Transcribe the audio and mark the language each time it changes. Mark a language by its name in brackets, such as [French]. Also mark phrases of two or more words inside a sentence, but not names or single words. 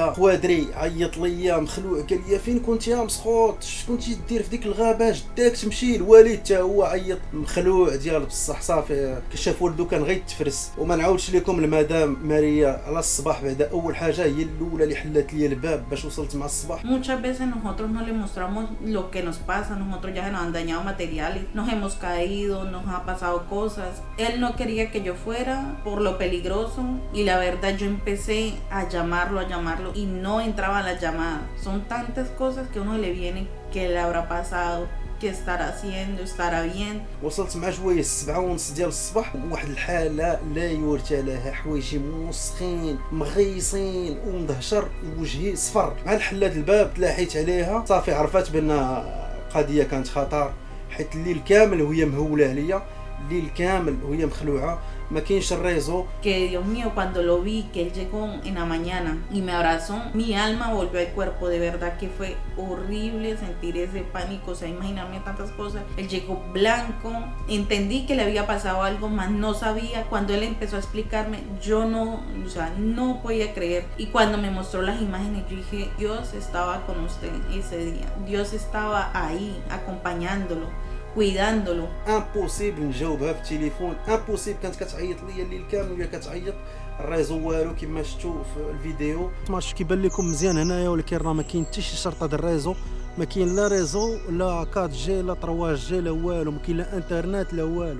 [Arabic] خوادري عيط ليا مخلوع قال لي فين كنت يا مسخوط اش كنتي دير في ديك الغابه جداك تمشي. الوالد حتى هو عيط مخلوع ديال بصح صافي كشاف ولدو كان غيتفرس. وما نعاودش لكم المدام ماريا على الصباح بعدا اول حاجه هي الاولى اللي حلات لي الباب باش وصلت مع الصباح. [Spanish] Muchas veces nosotros no le mostramos lo que nos pasa, nosotros ya se nos han dañado materiales, nos hemos caído, nos ha pasado cosas. Él no quería que yo fuera por lo peligroso y la verdad yo empecé a llamarlo y no entraban las llamadas. Son tantas cosas que uno le viene que le habrá pasado, que estará haciendo, estará bien. [Arabic] وصلت مع جويه 7:30 ديال الصباح واحد الحاله لا يورثى لها. حوايجي موسخين مغيصين ومدهشر وجهي صفر. مع الحلات الباب تلاحيت عليها صافي عرفت بان قضيه كانت خطر حيت الليل كامل وهي مهوله عليا، الليل كامل وهي مخلوعه ما كاينش الريزو. [Spanish] Que Dios mío, cuando lo vi que él llegó en la mañana y me abrazó, mi alma volvió al cuerpo. De verdad que fue horrible sentir ese pánico, o sea, imaginarme tantas cosas. Él llegó blanco, entendí que le había pasado algo, más no sabía. Cuando él empezó a explicarme, yo no, o sea, no podía creer. Y cuando me mostró las imágenes, yo dije, Dios estaba con usted ese día, Dios estaba ahí acompañándolo, cuidándolo. [Arabic] امبوسيبل نجاوبها في التليفون، امبوسيبل. كانت كتعيط ليا الليل كامل وهي كتعيط. الريزو والو كما شفتوا في الفيديو. ما شفتش كيبان لكم مزيان هنايا ولكن راه ما كاين حتى شي شرطه ديال الريزو. ما كاين لا ريزو لا 4 جي لا 3 جي لا والو، ما كاين لا انترنت لا والو.